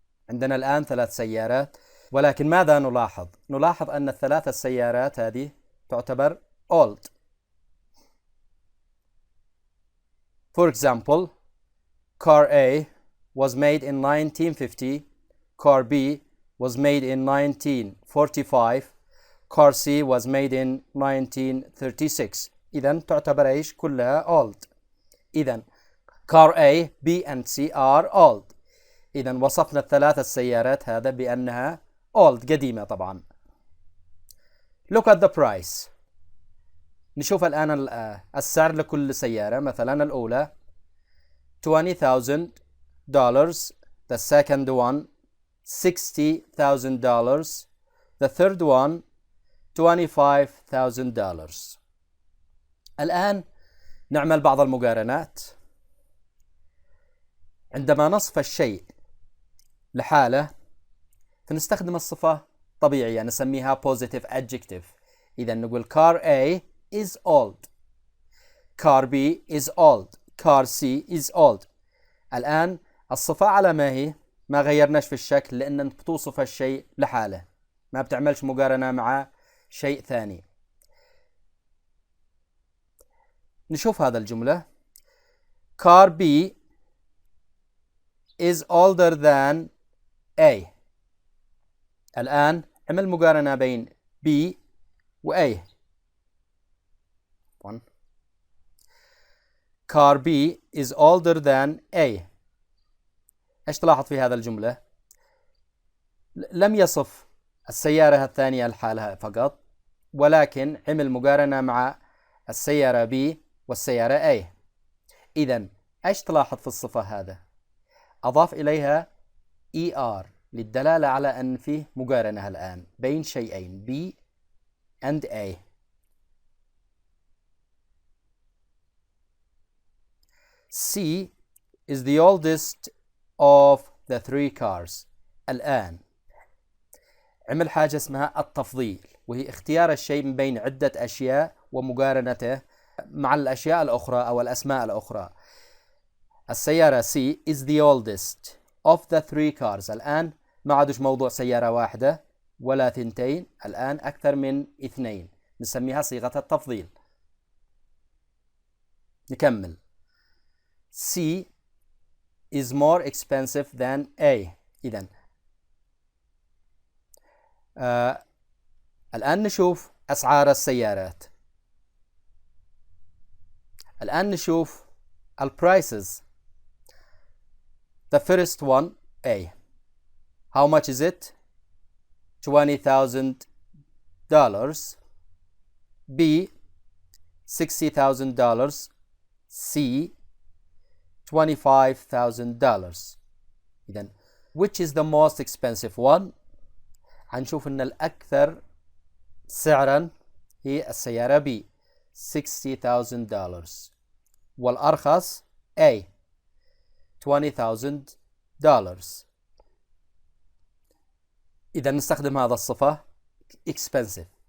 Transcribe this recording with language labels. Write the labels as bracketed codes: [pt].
[ar] عندنا الآن 3 سيارات، ولكن ماذا نلاحظ؟ نلاحظ أن ال3 السيارات هذه تعتبر old. [en] For example, car A was made in 1950, car B was made in 1945, car C was made in 1936. [ar] إذن تعتبر إيش؟ كلها old. إذن [en] car A, B and C are old. [ar] إذن وصفنا ال3 السيارات هذا بأنها old، قديمة طبعا. [en] Look at the price. [ar] نشوف الآن السعر لكل سيارة. مثلا الأولى [en] $20,000, the second one $60,000, the third one $25,000. [ar] الآن نعمل بعض المقارنات. عندما نصف الشيء لحاله فنستخدم الصفة طبيعية نسميها positive adjective. إذا نقول [en] car A is old, car B is old, car C is old. [ar] الآن الصفة على ما هي، ما غيرناش في الشكل لأن بتوصف الشيء لحاله، ما بتعملش مقارنة مع شيء ثاني. نشوف هذا الجملة. [en] car B is older than A. [ar] الآن عمل مقارنة بين B و A. [en] car B is older than A. [ar] ايش تلاحظ في هذا الجملة؟ لم يصف السيارة الثانية لحالها فقط، ولكن عمل مقارنة مع السيارة B والسيارة A. إذن ايش تلاحظ في الصفة هذا؟ أضاف إليها ER للدلالة على أن فيه مقارنة الآن بين شيئين [en] B and A. C is the oldest of the 3 cars. [ar] الآن عمل حاجة اسمها التفضيل، وهي اختيار الشيء من بين عدة أشياء ومقارنته مع الأشياء الأخرى أو الأسماء الأخرى. [en] السيارة C is the oldest of the 3 cars. [ar] الآن ما عادش موضوع سيارة واحدة ولا 2، الآن أكثر من 2، نسميها صيغة التفضيل. نكمل. [en] C is more expensive than A. [ar] إذن الآن نشوف أسعار السيارات. الآن نشوف prices. [en] The first one A. How much is it? $20,000. B $60,000. C $25,000. [ar] إذن [en] which is the most expensive one؟ [ar] هنشوف أن الأكثر سعرا هي السيارة B $60,000، والأرخص A $20,000. إذا نستخدم هذا الصفة expensive.